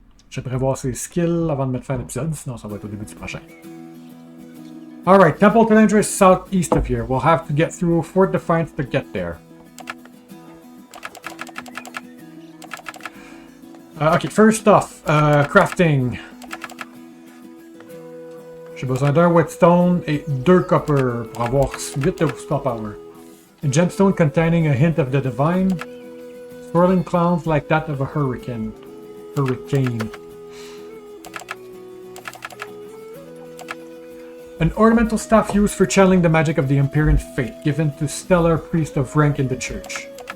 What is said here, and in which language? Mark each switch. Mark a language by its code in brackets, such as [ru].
[fr] Je devrais voir ses skills avant de mettre fin à l'épisode, sinon ça va être au début du prochain. [en] Alright, Temple Telendra is southeast of here. We'll have to get through Fort Defiance to get there. Ok, first off, crafting. [fr] J'ai besoin d'un whetstone et 2 copper pour avoir 8 de spell power. [en] A gemstone containing a hint of the divine. Swirling clouds like that of a hurricane. An ornamental staff used for channeling the magic of the Empyrean Fate, given to stellar priest of rank in the church.